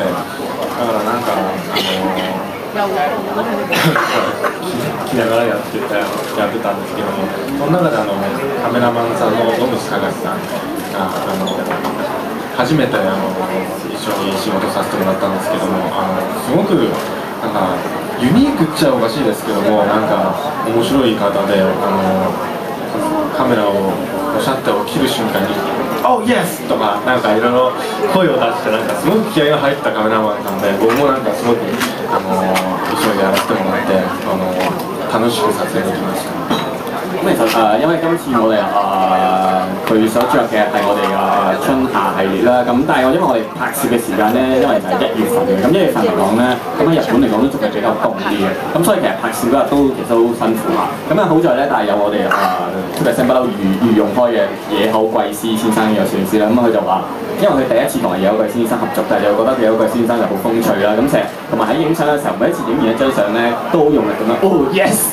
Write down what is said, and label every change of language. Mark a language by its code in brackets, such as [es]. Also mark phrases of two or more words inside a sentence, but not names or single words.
[ja] だからなんか着ながらやってたんですけども、その中でカメラマンさんの野口隆さんが初めて一緒に仕事させてもらったんですけども、すごくなんかユニークっちゃおかしいですけども、なんか面白い方でカメラをシャッターを切る瞬間に [en] 「Oh yes!」 [ja] とかなんかいろいろ声を出して、なんかすごく気合が入ったカメラマンさんで、僕もなんかすごく一緒にやらせてもらって楽しく撮影できました。 [yue] 咁其實因為今次我哋佢所着嘅係我哋嘅春夏系列啦，咁但係因為我哋拍攝嘅時間咧，因為就係1月份嘅，咁1月份嚟講咧，咁喺日本嚟講都仲係比較凍啲嘅，咁所以其實拍攝嗰日都其實好辛苦下。咁好在咧，但係有我哋2% 不嬲御用開嘅野口貴司先生嘅攝影師啦，咁佢就話，因為佢第一次同野口貴司先生合作，但係就覺得野口貴司先生就好風趣啦，咁成日同埋喺影相嘅時候，每一次影完一張相咧，都好用力咁樣， [en] Oh yes！